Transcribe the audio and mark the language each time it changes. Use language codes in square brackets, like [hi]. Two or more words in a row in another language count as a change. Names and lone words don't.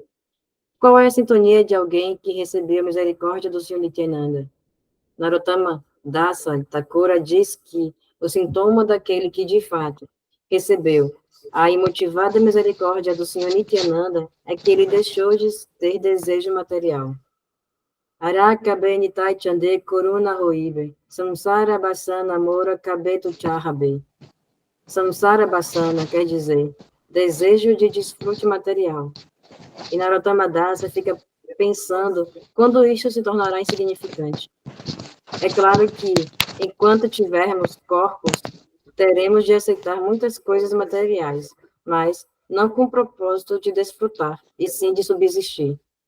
[pt] Qual é a sintonia de alguém que recebeu a misericórdia do Senhor Nityananda? Narottama Dasa Thakura diz que o sintoma daquele que, de fato, recebeu a imotivada misericórdia do Senhor Nityananda, é que ele deixou de ter desejo material. [bn] আর কবে নিতাই চাঁদের করুণা হইবে, সংসার বাসনা মোর কবে তুচ্ছ হবে. সংসার বাসনা [pt] quer dizer desejo de desfrute material. E Narottama Dasa fica pensando quando isto se tornará insignificante. É claro que, enquanto tivermos corpos, teremos de aceitar muitas coisas materiais, mas não com o propósito de desfrutar, e sim de subsistir.